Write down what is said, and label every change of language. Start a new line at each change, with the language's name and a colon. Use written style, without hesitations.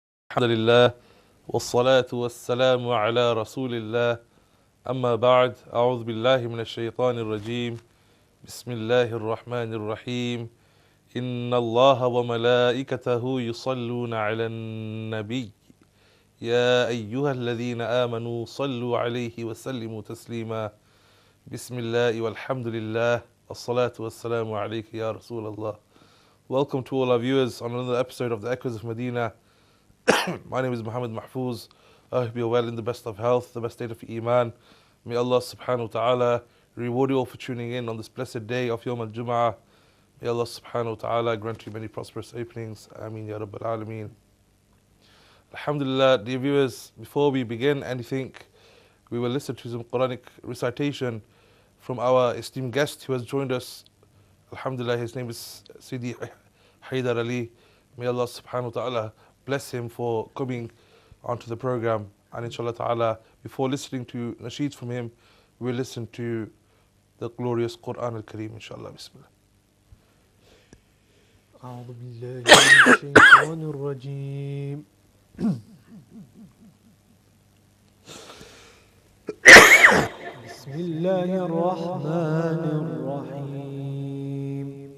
Arabic: الحمد لله والصلاة والسلام على رسول الله أما بعد أعوذ بالله من الشيطان الرجيم بسم الله الرحمن الرحيم إن الله وملائكته يصلون على النبي يا أيها الذين آمنوا صلوا عليه وسلموا تسليما بسم الله والحمد لله الصلاة والسلام عليك يا رسول الله.
English: Welcome to all our viewers on another episode of the Echoes of Madina. My name is Muhammad Mahfouz. I hope you're well in the best of health, the best state of Iman. May Allah subhanahu wa ta'ala reward you all for tuning in on this blessed day of Yawm al-Jum'ah. May Allah subhanahu wa ta'ala grant you many prosperous openings.
Arabic: Ameen ya Rabbil Alameen.
English: Alhamdulillah, dear viewers, before we begin anything, we will listen to some Quranic recitation from our esteemed guest who has joined us. Alhamdulillah, his name is Sidi Haydar Ali. May Allah subhanahu wa ta'ala bless him for coming onto the program. And inshallah ta'ala, before listening to nasheeds from him, we'll listen to the glorious Quran al-Kareem, inshallah. Bismillah.
Arabic: أعوذ بالله من الشيطان الرجيم بسم الله الرحمن الرحيم